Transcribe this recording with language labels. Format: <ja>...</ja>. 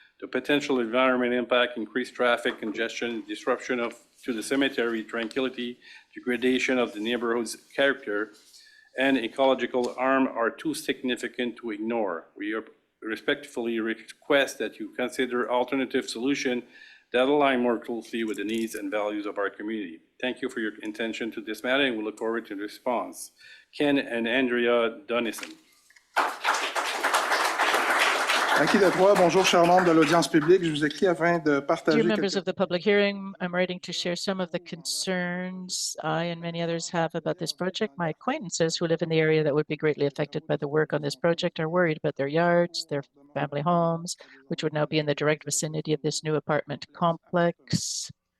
<en>The potential environmental impact, increased traffic congestion, disruption to the cemetery tranquility, degradation of the neighborhood's character, and ecological harm are too significant to ignore. We respectfully request that you consider alternative solutions that align more closely with the needs and values of our community. Thank you for your attention to this matter, and we look forward to the response. Ken and Andrea Donison.</en> <fr>Acquis de droit, bonjour, chers membres de l'audience publique. Je vous écris afin de partager</fr> <en>Dear members</en> <fr>quelques...</fr> <en>of the public hearing, I'm writing to share some of the concerns I and many others have about this project. My acquaintances who live in the area that would be greatly affected by the work on this project are worried about their yards, their family homes, which would now be in the direct vicinity of this new apartment complex.</en>